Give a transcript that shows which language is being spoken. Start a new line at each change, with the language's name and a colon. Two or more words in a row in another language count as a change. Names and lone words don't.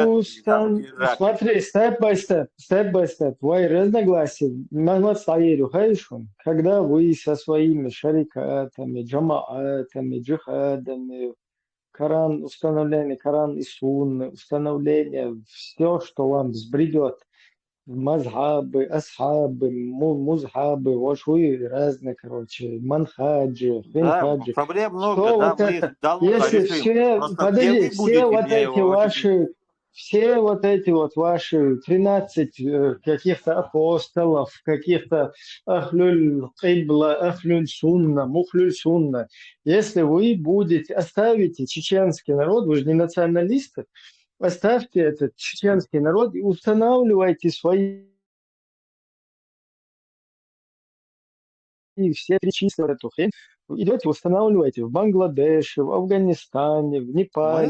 Russian: Ну, смотри, степ-бай-степ, твои разногласия, когда вы со своими шарикатами, джамаатами, джихадами, Коран, установление Коран и Сунны, установление, все, что вам взбредет, мазхабы, асхабы, музхабы, вот вы разные, короче, манхаджи, хинхаджи. Проблем много, Что да, вот мы это, их давно если решим. все, Просто подожди, где вы будете, все вот эти ваши 13 каких-то апостолов, каких-то
Arabic: أهل القبلة، أهل السنة، مهل السنة,
Russian: если вы будете, оставите чеченский народ, вы же не националисты, оставьте этот чеченский народ и устанавливайте свои все числа эту хрень. Идете, устанавливаете в Бангладеше, в Афганистане, в Непале.